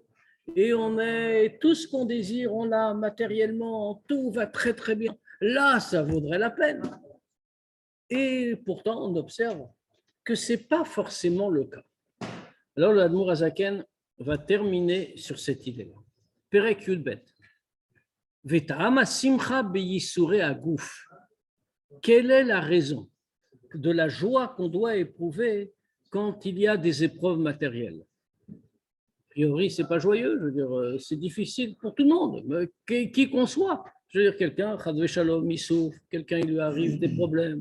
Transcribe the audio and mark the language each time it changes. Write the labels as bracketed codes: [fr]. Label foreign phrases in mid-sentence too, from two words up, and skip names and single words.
[fr] Et on est tout ce qu'on désire, on l'a matériellement, tout va très, très bien. Là, ça vaudrait la peine. Et pourtant, on observe que ce n'est pas forcément le cas. Alors, le Admor HaZaken va terminer sur cette idée-là. [he] פרק יב. וטעם שמחה ביסורי הגוף. [fr] Quelle est la raison de la joie qu'on doit éprouver quand il y a des épreuves matérielles? A priori, ce n'est pas joyeux, je veux dire, c'est difficile pour tout le monde, qui qu'on soit. Je veux dire, quelqu'un, [he] חס ושלום, [fr] il souffre, quelqu'un, il lui arrive des problèmes.